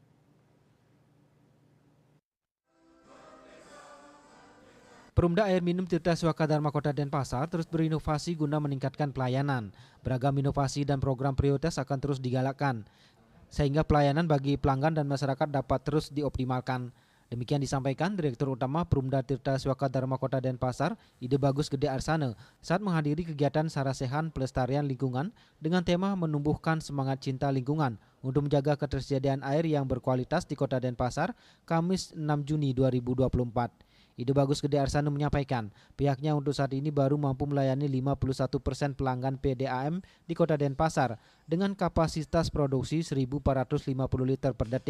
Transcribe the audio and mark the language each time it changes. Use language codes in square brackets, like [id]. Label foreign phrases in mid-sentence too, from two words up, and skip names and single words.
[id] Perumda Air Minum Tirta Sewaka Dharma Kota Denpasar terus berinovasi guna meningkatkan pelayanan. Beragam inovasi dan program prioritas akan terus digalakkan, sehingga pelayanan bagi pelanggan dan masyarakat dapat terus dioptimalkan. Demikian disampaikan Direktur Utama Perumda Tirta Sewaka Dharma Kota Denpasar, Ide Bagus Gede Arsana, saat menghadiri kegiatan sarasehan pelestarian lingkungan dengan tema menumbuhkan semangat cinta lingkungan untuk menjaga ketersediaan air yang berkualitas di Kota Denpasar, Kamis 6 Juni 2024. Ide Bagus Gede Arsana menyampaikan, pihaknya untuk saat ini baru mampu melayani 51% pelanggan PDAM di Kota Denpasar dengan kapasitas produksi 1.450 liter per detik.